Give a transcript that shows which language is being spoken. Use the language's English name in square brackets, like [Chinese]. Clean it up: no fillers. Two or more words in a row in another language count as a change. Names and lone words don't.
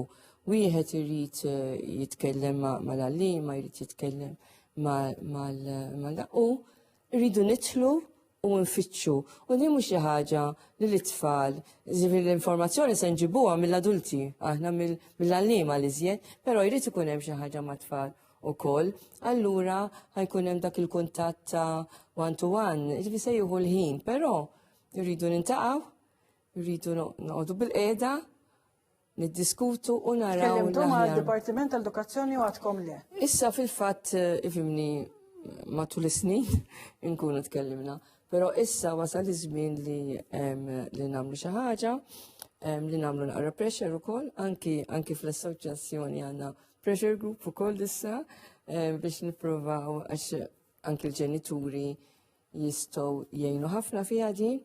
[Maltese] Wieħed irid jitkellem mal-għallima, jrid jitkellem u rridu nidħlu u nfittxu. U din mhux xi ħaġa li l-itfal, l-informazzjoni se nġibuha mill-adulti, aħna mill-għallima li żjed, però jrid ikun hemm xi ħaġa mat-tfal ukoll. Allura ħajkun hemm dak il-kuntatt ta' [English] one-to-one, [Maltese] ġifi se jieħu l-ħin, però rridu nintaqgħu, rridu noqogħdu bil-qiegħda, niddiskutu u naraw. Tkellimtu mal-Dipartiment tal-Edukazzjoni u għadkom le? Issa fil-fatt ifimni matul is-snin nkunu tkellimna, però issa wasal iż-żmien li nagħmlu xi ħaġa, li nagħmlu naqra pressure ukoll, anki fl-assoċjazzjoni għandna [English] pressure group [Maltese] ukoll issa biex nippruvaw għax anki l-ġenituri jistgħu jgħinu ħafna fiha din.